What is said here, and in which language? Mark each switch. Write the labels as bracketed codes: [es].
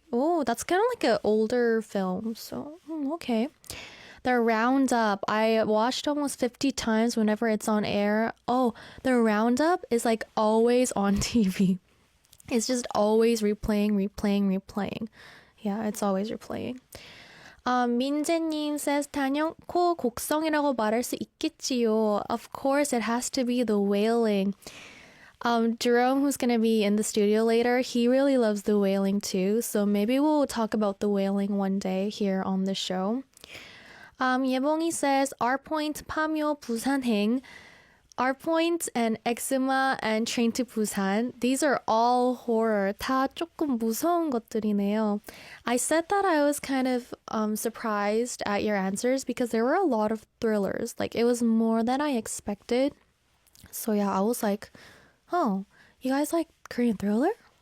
[en] Oh, that's kind of like an older film. So, okay. The Roundup. I watched almost 50 times whenever it's on air. Oh, the Roundup is always on TV. It's just always replaying. Yeah, it's always replaying. [ko] 민재님 says, 단연코 곡성이라고 말할 수 있겠지요. [en] Of course, it has to be The Wailing. Jerome, who's going to be in the studio later, he really loves The Wailing too. So maybe we'll talk about The Wailing one day here on the show. 예봉이 says, R-Point, 파묘, 부산행. R-Point and Eczema and Train to Busan. These are all horror. [ko] 다 조금 무서운 것들이네요. [en] I said that I was kind of surprised at your answers because there were a lot of thrillers. It was more than I expected. So yeah, I was like, oh, you guys like Korean thriller?